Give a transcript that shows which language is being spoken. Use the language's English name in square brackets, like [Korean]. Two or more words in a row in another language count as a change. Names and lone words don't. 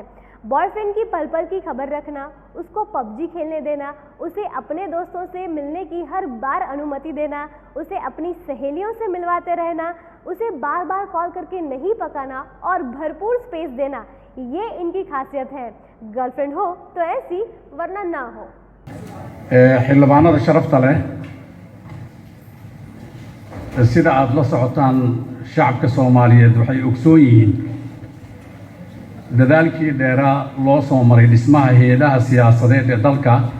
[Hindi] बॉयफ्रेंड की पल पल की खबर रखना, उसको पबजी खेलने देना, उसे अपने दोस्तों से मिलने की हर बार अनुमति देना, उसे अपनी सहेलियों से मिलवाते रहना, उसे बार बार कॉल करके नहीं पकाना और भरपूर स्पेस देना, ये इनकी खासियत है। गर्लफ्रेंड हो तो ऐसी, वरना ना हो। [Somali] xildhibaanada sharafta leh sida aad la socotaan shacabka Soomaaliyeed waxay ogsoon yihiin dadaalkii dheeraa loo soo maray dhismaha hay'adaha siyaasadeed ee dalka